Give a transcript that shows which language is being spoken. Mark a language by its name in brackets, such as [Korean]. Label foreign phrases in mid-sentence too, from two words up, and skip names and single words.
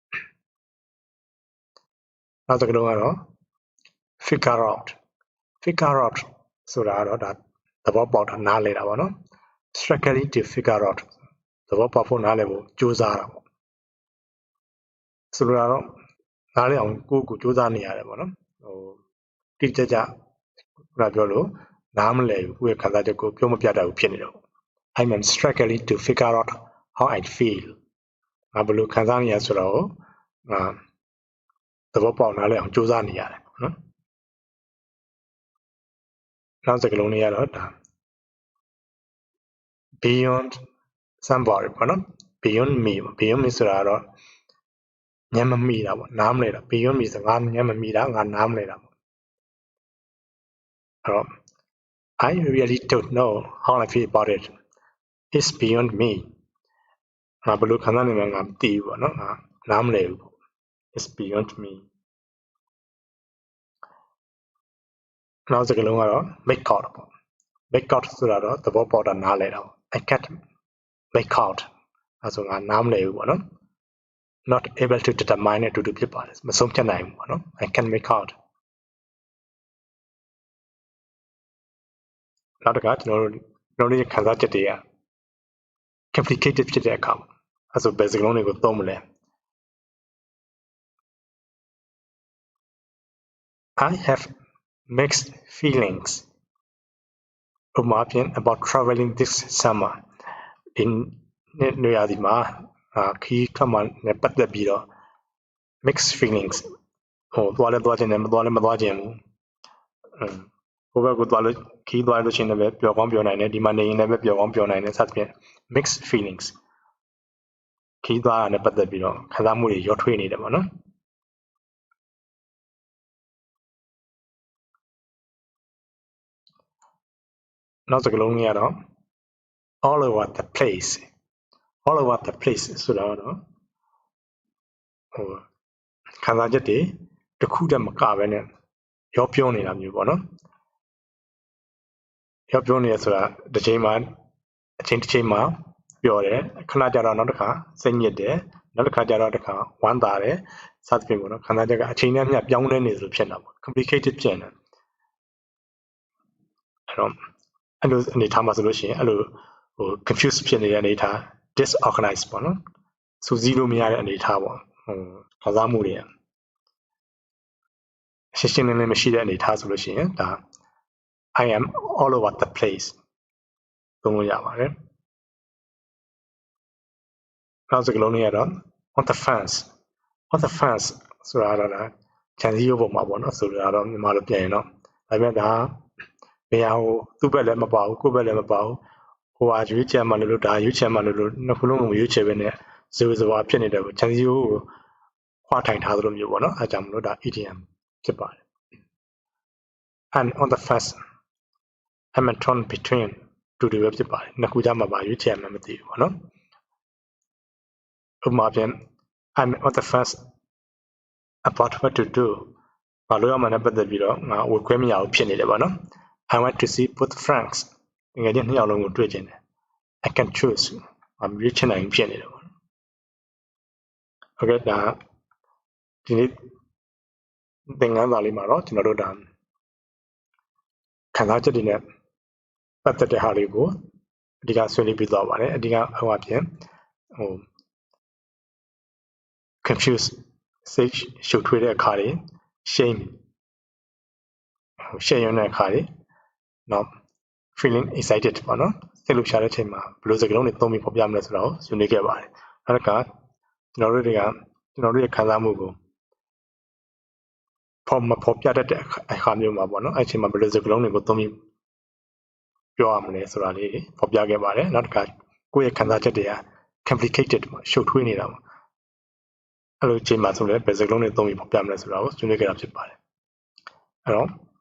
[Burmese] နောက်တစ်ခုကတော့ [English] figure out [Burmese] ဆိုတာကတော့ဒါသဘောပေါက်တာနားလည်တာပေါ့နော် [English] struggle to figure out [Burmese] သဘောပေါက်ဖို့နားလည်ဖို့ကြိုးစားတာပေါ့ဆိုလိုတာတော့နားလည်အောင်ကိုကြိုးစားနေရတယ်ပေါ့နော်တိကျကျပြောလို့နားမလည်ဘူးကိုယ့်ရဲ့ခံစားချက်ကိုပြောမပြတတ်ဘူးဖြစ်နေတော့ [English] I'm struggling to figure out how I feel [Burmese] ငါဘယ်လိုခံစားနေရဆိုတော့ သဘောပေါက်နားလည်အောင်ကြိုးစားနေရတယ်ပေါ့နော်နောက်စကားလုံးလေးကတော့ဒါ [English] beyond somebody [Burmese] ပေါ့နော် [English] beyond me [Burmese] ဆိုတာတော့ညံမမိတာပေါ့နားမလဲတာ [English] beyond me [Burmese] ဆိုငါညံမမိတာငါနားမလဲတာပေါ့ အဲ့တော့ [English] I really don't know how I feel about it it's beyond me [Burmese] ငါဘယ်လိုခံစားနေမှငါမသိဘူးပေါ့နော်ငါနားမလဲဘူးပေါ့ [English] it's beyond me [Burmese] နောက်စကားလုံးကတော့ [English] make out [Burmese] ပေါ့ [English] make out [Burmese] ဆိုတာတော့သဘောပေါက်တာနားလဲတာပေါ့ [English] I can't make out [Burmese] အဲဆိုငါနားမလဲဘူးပေါ့နော် [English] not able to determine [Burmese] အတူတူဖြစ်ပါတယ်မဆုံးဖြတ်နိုင်ဘူးပေါ့နော် [English] I can make out [Burmese] နောက်တစ်ခါကျွန်တော်တို့ခံစားချက်တွေက complicated ဖြစ်တဲ့အခါအဲဆိုဘယ်စကားလုံးတွေကိုသုံးမလဲ [English] I have mixed feelings about traveling this summer in [Burmese] နေရာဒီမှာခီးထွက်မှနဲ့ပတ်သက်ပြီးတော့ [English] mixed feelings [Burmese] ဟိုသွားလဲသွားခြင်းနဲ့မသွားလဲမသွားခြင်းဘူးဟိုဘက်ကိုသွားလို့ခီးသွားလို့ရှိရင်လည်းပျော်ကောင်းပျော်နိုင်တယ်ဒီမှာနေရင်လည်းပျော်ကောင်းပျော်နိုင်တယ်စသဖြင့် [English] mixed feelings [Burmese] ခီးသွားတာနဲ့ပတ်သက်ပြီးတော့ခံစားမှုတွေရောထွေးနေတယ်ပေါ့နော် နောက်စကားလုံးကြီးကတော့ [English] all over the place all over the place [Burmese] ဆိုတော့ဟိုခံစားချက်တွေတစ်ခုတည်းမကပဲနဲ့ရောပြောနေတာမျိုးပေါ့နော် ရောပြောနေရဆိုတာတစ်ချိန်မှာအချိန်တစ်ချိန်မှာပြောတယ်ခဏကြာတော့နောက်တစ်ခါစိတ်ညစ်တယ်နောက်တစ်ခါကြာတော့တစ်ခါဝမ်းသာတယ်စသဖြင့်ပေါ့နော်ခံစားချက်ကအချိန်နဲ့မျှပြောင်းလဲနေသလိုဖြစ်နေတာပေါ့ complicated ဖြစ်နေ အဲ့တော့အဲ့လိုအနေထားမှာဆိုလို့ရှိရင်အဲ့လိုဟို confuse ဖြစ်နေတဲ့အနေထား disorganized ပေါ့နော်စူးစီးလို့မရတဲ့အနေထားပေါ့ခံစားမှုတွေရှင်းရှင်းလင်းလင်းမရှိတဲ့အနေထားဆိုလို့ရှိရင်ဒါ [English] I am all over the place [Burmese] သုံးလို့ရပါတယ် နောက်စကားလုံးလေးကတော့ [English] on the fence [Burmese] ဆိုတာတော့ခြံစည်းရိုးပေါ်မှာပေါ့နော်ဆိုလိုတာတော့မြန်မာလိုပြန်ရင်တော့ဒါပေမဲ့ဒါဘယ်ဟာကိုသူ့ဘက်လည်းမပါဘူးကိုယ့်ဘက်လည်းမပါဘူးဟိုဟာ ရွေးချယ်မှလို့ဒါရွေးချယ်မှလို့နှစ်ခုလုံးကိုရွေးချယ်ပဲနဲ့ဇေဝဇဝါဖြစ်နေတယ်ခြံစည်းရိုးကိုခွာထိုင်ထားသလိုမျိုးပေါ့နော်အဲကြောင့်မ လို့ဒါ idiom ဖြစ်ပါတယ် [English] and on the fence I'm torn between [Burmese] တူတူပဲဖြစ်ပါတယ်နှစ်ခုကြားမှာပါရွေးချယ်မှ မသိဘူးပေါ့နော်ဥပမာဖြင့် [English] I'm on the fence about what to do [Burmese] ဘာလို့ရမှလည်းပတ်သက်ပြီးတော့ငါဝယ်ခွဲမရဘူးဖြစ်နေတယ်ပေါ့နော် [English] I want to see both Franks [Burmese] ငယ်ချင်းနှစ်ယောက်လုံးကိုတွေ့ချင်တယ် [English] I can choose [Burmese] မရွေးချယ်နိုင်ဖြစ်နေတယ်ပေါ့နော် Okay ဒါဒီနေ့သင်ခန်းစာလေးမှာတော့ကျွန်တော်တို့ဒါ ခံစားချက်တွေနဲ့ပတ်သက်တဲ့ဟာလေးကိုအဓိကဆွေးနွေးပြီးသွားပါတယ်အဓိကဟိုအပြင်ဟို confuse စိတ်ရှုပ်ထွေးတဲ့အခါတွေ shame ရှက်ရွံ့တဲ့အခါတွေနောက် [English] feeling excited [Burmese] ပေါ့နော်စိတ်လှုပ်ရှားတဲ့ချိန်မှာဘယ်လိုစကားလုံးတွေသုံးပြီးဖော်ပြမလဲဆိုတာကိုဆွေးနွေးခဲ့ပါတယ်နောက်ကကျွန်တော်တို့ရဲ့ခံစားမှုကို ဖော်ပြတတ်တဲ့အခါမျိုးမှာပေါ့နော်အဲ့ချိန်မှာဘယ်လိုစကားလုံးတွေကိုသုံးပြီးပြောရမလဲဆိုတာလေးဖော်ပြခဲ့ပါတယ်နောက်တစ်ခါကိုယ့်ရဲ့ခံစားချက်တွေက complicated ပေါ့ရှုပ်ထွေးနေတာပေါ့အဲ့လိုချိန်မှာဆိုလည်းဘယ်စကားလုံးတွေသုံးပြီးဖော်ပြမလဲဆိုတာကိုဆွေးနွေးခဲ့တာဖြစ်ပါတယ်အဲ့တော့